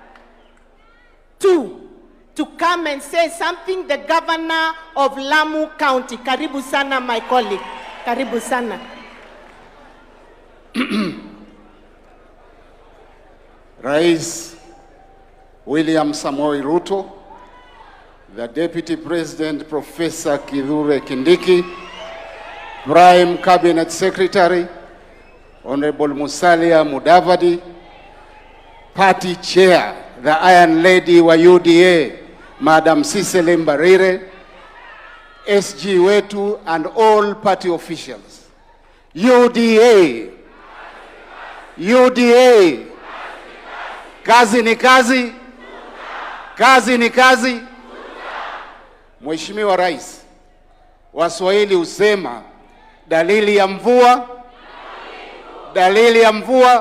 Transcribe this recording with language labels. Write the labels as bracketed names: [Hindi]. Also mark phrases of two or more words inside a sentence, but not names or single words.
[English] to come and say something, the governor of Lamu County. [Swahili] Karibu sana, [English] my colleague. [Swahili] Karibu sana. [English] Rais William Samoei Ruto, the Deputy President Professor Kithure Kindiki, Prime Cabinet Secretary Honorable Musalia Mudavadi, Party Chair, the Iron Lady wa UDA, Madam Cicely Mbarire, SG wetu, and all party officials. [Swahili] UDA, UDA, kazi ni kazi, kazi ni kazi. Mheshimiwa Rais, Waswahili husema dalili ya mvua, dalili ya mvua.